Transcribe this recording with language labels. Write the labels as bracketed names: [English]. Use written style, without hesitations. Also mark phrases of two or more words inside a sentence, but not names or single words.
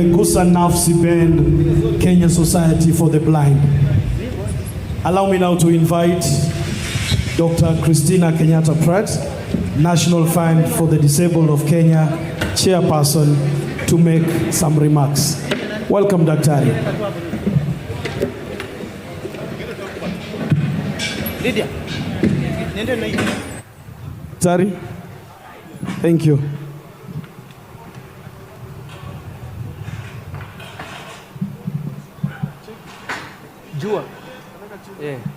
[English] Musa Nafsi Band, Kenya Society for the Blind. Allow me now to invite Dr. Christina Kenyatta Pratt, National Fund for the Disabled of Kenya, Chairperson, to make some remarks. Welcome, Daktari. Lydia. Daktari, thank you. Jua. Yeah.